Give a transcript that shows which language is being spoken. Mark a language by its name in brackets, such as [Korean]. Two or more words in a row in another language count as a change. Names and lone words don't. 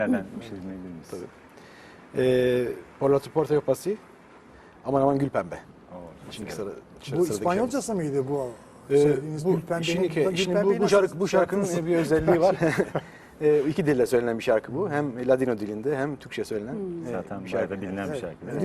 [Turkish] Nereden bir şey dinleyebilir miyiz? [Ladino] Por la tu porta yo passi. [Turkish] Aman aman gül pembe. Oo, Şimdi güzel. Bu İspanyolcası mıydı bu? Söylediğiniz bu, Gül Pembe'nin- şimdi Gül şimdi Pembe'yi bu nasıl- bu şarkının bir özelliği var. İki dille söylenen bir şarkı bu. Hem Ladino dilinde hem Türkçe söylenen Zaten bir bayağı şarkı. da bilinen bir şarkı. değil mi?